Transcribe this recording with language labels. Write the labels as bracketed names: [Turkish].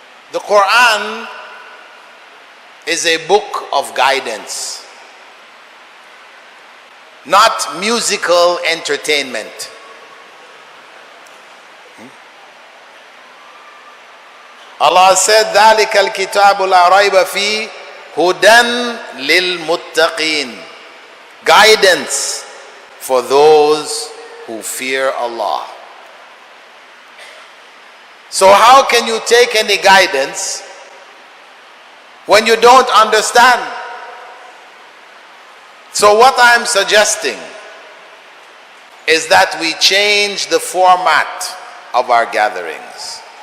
[English] The Quran is a book of guidance, not musical entertainment. Allah said, [Arabic] ذَلِكَ الْكِتَابُ لَا رَيْبَ فِيهِ هُدًى لِلْمُتَّقِينَ. [English] Guidance for those who fear Allah. So how can you take any guidance when you don't understand? So what I'm suggesting is that we change the format of our gatherings.